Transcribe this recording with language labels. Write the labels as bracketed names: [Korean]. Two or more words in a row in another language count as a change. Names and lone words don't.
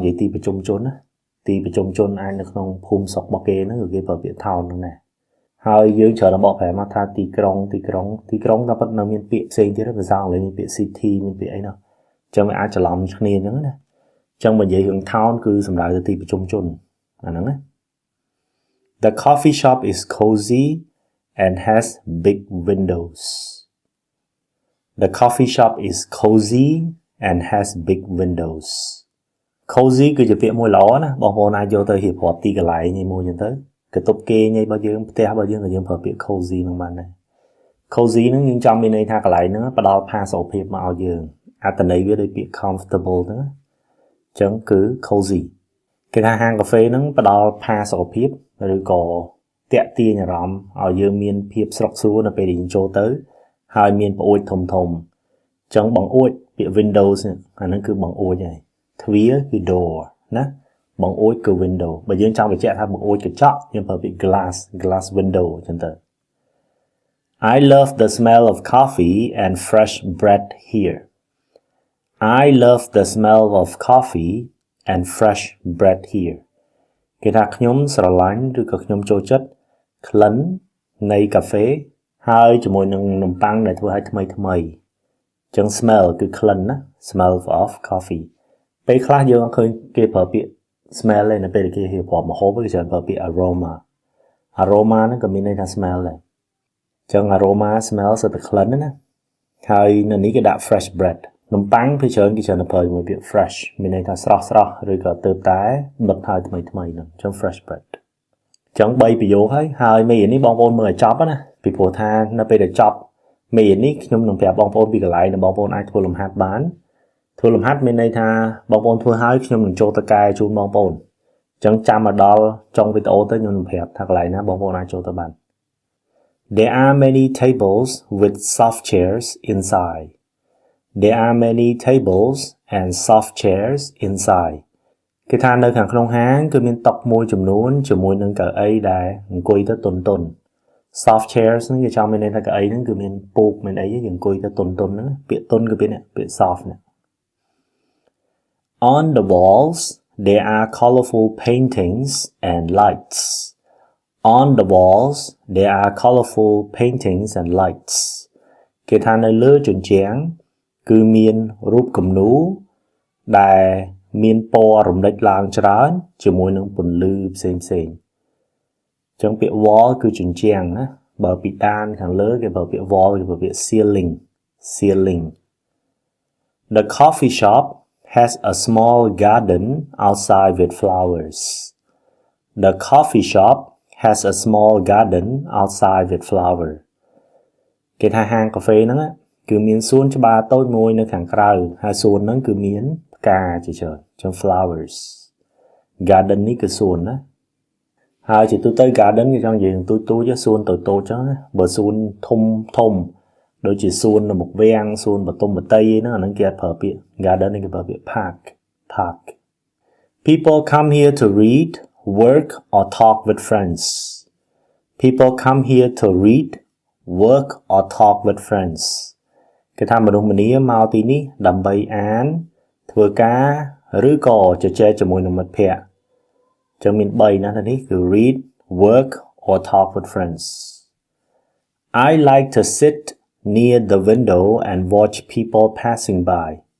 [Khmer] យាយទីប្រជុំជនណាទីប្រជុំជនអាចនៅក្នុងភូមិស្រុករបស់គេហ្នឹងគឺគេប្រើពាក្យ town ហ្នឹងណាហើយយើងច្រើនបកប្រែមកថាទីក្រុងតែប៉ុតនៅមានពាក្យផ្សេងទៀតភាសាអង់គ្លេសមានពាក្យ city មានពាក្យអីនោះអញ្ចឹងវាអាចច្រឡំគ្នាអញ្ចឹងណាអញ្ចឹងបើនិយាយរឿង town គឺសំដៅទៅទីប្រជុំជនអាហ្នឹងណា [English] The coffee shop is cozy and has big windows. The coffee shop is cozy and has big windows. [Khmer] Cozy គឺជាពាក្យមួយល្អណាបងប្អូនអាចយកទៅរៀបរាប់ទីកន្លែងនេះមួយចឹងទៅកតុបគេញ៉ៃរបស់យើងផ្ទះរបស់យើងក៏យើងប្រើពាក្យ cozy នឹងបានដែរ cozy នឹងយើងចង់មានន័យថាកន្លែងហ្នឹងផ្ដល់ផាសុកភាពមកឲ្យយើងអត្ថន័យវាដូចពាក្យ comfortable ហ្នឹងអញ្ចឹងគឺ cozy គេថាហាងកាហ្វេហ្នឹងផ្ដល់ផាសុកភាពឬក៏តាក់ទាញអារម្មណ៍ឲ្យយើងមានភាពស្រស់ស្រួលនៅពេលដែលយើងចូលទៅហើយមានប្អួយធំអញ្ចឹងបង្អួចពាក្យ windows អាហ្នឹងគឺបង្អួចហើយទ្វារគឺ door ណាបង្អួចគឺ window បើយើងចង់បញ្ជាក់ថាបង្អួចកញ្ចក់យើងប្រើពាក្យ [English] glass window [Khmer] អញ្ចឹងទៅ [English] I love the smell of coffee and fresh bread here. I love the smell of coffee and fresh bread here. [Khmer] គេថាខ្ញុំស្រឡាញ់ឬក៏ខ្ញុំចូលចិត្តក្លិននៃកាហ្វេហើយជាមួយនឹងនំប៉័ងដែលធ្វើឲ្យថ្មីអញ្ចឹង smell គឺក្លិនណា [English] smell of coffee [Khmer] ពេលខ្លះយើងអត់ឃើញគេប្រើពាក្យ smell ទេ នៅពេលគេរៀបរាប់ម្ហូបគេច្រើនប្រើពាក្យ aroma ហ្នឹងក៏មានន័យថា smell ដែរអញ្ចឹង [English] aroma smell [Khmer] គឺតែក្លិនណាហើយនៅនេះគេដាក់ [English] fresh bread [Khmer] នំប៉័ងភាគ ច្រើនគេច្រើនប្រើជាមួយពាក្យ fresh មានន័យថាស្រស់ឬក៏ទើបតែបិទហើយថ្មីហ្នឹងអញ្ចឹង [English] fresh bread [Khmer] អញ្ចឹង3ប្រយោគហើយមេរៀននេះបងប្អូនមើលឲ្យចប់ណាពីព្រោះថានៅពេលដែលចប់មេរៀននេះខ្ញុំនឹងប្រាប់បងប្អូនពីកន្លែងដែលបងប្អូនអាចធ្វើលំហាត់បានធ្វើលំហាត់មានន័យថាបងប្អូនធ្វើហើយខ្ញុំនឹងចូលទៅកែជូនបងប្អូនអញ្ចឹងចាំមកដល់ចុងវីដេអូទៅខ្ញុំនឹងប្រាប់ថាកន្លែងណាបងប្អូនអាចចូលទៅបាន [English] There are many tables with soft chairs inside. There are many tables and soft chairs inside. [Khmer] គេថានៅខាងក្នុងហាងគឺមានតុមួយចំនួនជាមួយនឹងកៅអីដែលអង្គុយទៅទន់ [English] soft chairs [Khmer] ហ្នឹងគេចង់មានន័យថាកៅអីហ្នឹងគឺមានពូកមានអីយើងអង្គុយទៅទន់ហ្នឹងពាក្យទន់គឺពាក្យ soft ណា [English] On the walls there are colorful paintings and lights. On the walls there are colorful paintings and lights. [Khmer] គេថានៅលើជញ្ជាំងគឺមានរូបគំនូរដែលមានពណ៌រំលេចឡើងច្រើនជាមួយនឹងពន្លឺផ្សេងអញ្ចឹងពាក្យ wall គឺជញ្ជាំងណាបើពីដានខាងលើគេប្រើពាក្យ wall គេប្រើពាក្យ [English] ceiling The coffee shop has a small garden outside with flowers. The coffee shop has a small garden outside with flower. [Khmer] គេថាហាងកាហ្វេហ្នឹងគឺមានសួនច្បារតូចមួយនៅខាងក្រៅហើយសួនហ្នឹងគឺមានផ្កាជាច្រើនចឹង flowers. Garden នេះគឺសួនណាហើយជាទូទៅ garden គឺចង់និយាយទូចសួនតូចចឹងណាបើសួនធំដូចជាសួននៅមុខវាំងសួនបតុមបតីហ្នឹងអាហ្នឹងគេអត់ប្រើពាក្យ garden នេះគេប្រើពាក្យ park. [English] People come here to read, work or talk with friends. People come here to read, work or talk with friends. [Khmer] គេថាមនុស្សម្នាមកទីនេះដើម្បីអានធ្វើការឬក៏ជជែកជាមួយនឹងមិត្តភ័ក្តិចឹងមាន3ណាស់នេះគឺ [English] read, work or talk with friends. I like to sit near the window and watch people passing by.